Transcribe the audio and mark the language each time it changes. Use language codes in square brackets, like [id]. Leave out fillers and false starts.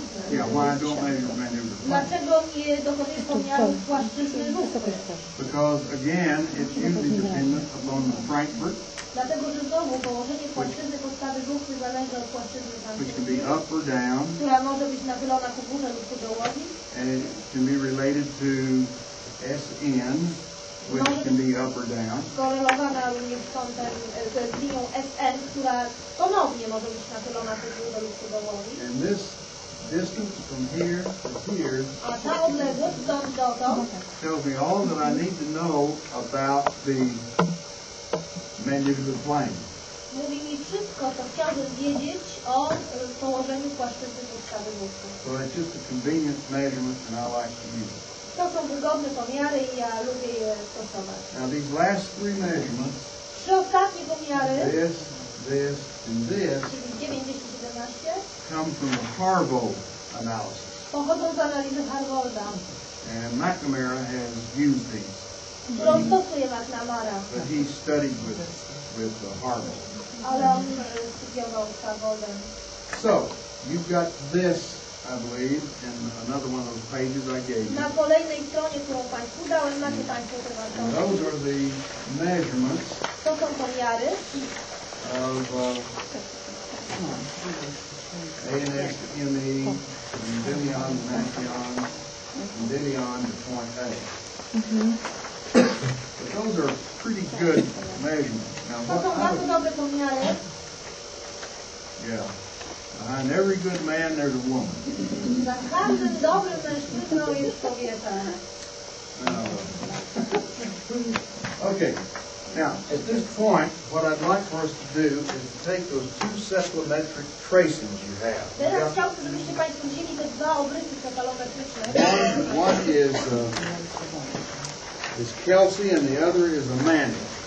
[en] Yeah, why don't measure the mandibular plane? [pl] dlaczego nie dokonujesz pomiarów płaszczyzny lufy? [en] Because again, it's usually dependent upon the Frankfurt, [pl] Dlatego, że znowu położenie płaszczyzny podstawy lufy zależy od płaszczyzny [en] which can be [pl] Frankfurtu, [en] up or down, [pl] która może być nachylona ku górze lub ku dołowi. [en] and it can be related to SN, which can be up or down. [pl] Skorelowana również z kątem, z linią SN, która ponownie może być nachylona ku górze lub ku dołowi. [en] And this distance from here to here [pl] A ta odległość stąd dotąd [en] tells me all that I need to know about the mandibular plane. [pl] mówi mi wszystko, co chciałbym wiedzieć o położeniu płaszczyzny podstawy lufy. [en] So it's just a convenient measurement, and I like to use it. [pl] To są wygodne pomiary i ja lubię je stosować. [en] Now these last three measurements, [pl] Trzy ostatnie pomiary, [en] this, and this, [pl] czyli 9, 10, 17, [en] come from the Harvard analysis. [pl] pochodzą z analizy Harolda, [en] And McNamara has used these, [pl] którą stosuje McNamara, [en] but he studied with Harvard. [pl] ale on studiował z Haroldem. [en] So, you've got this, I believe, in another one of those pages I gave you. [pl] Na kolejnej stronie, którą Państwu dałem, macie Państwo te [en] And [pl] wartości. [en] those are the measurements [pl] To są pomiary [en] of ANS to ME, condylion to nathion, condylion to point A. But those are pretty good measurements. Now, [pl] To [en] what [pl] są [en] I [pl] bardzo [en] would, [pl] dobre pomiary. [en] yeah, behind every good man there's a woman. [pl] Za każdym dobrym mężczyzną jest kobieta. [en] Okay, now at this point, what I'd like for us to do is to take those two cephalometric tracings you have. [pl] Teraz chciałbym, żebyście Państwo wzięli te dwa obrysy cefalometryczne. [en] One is Kelsey and the other is Amanda.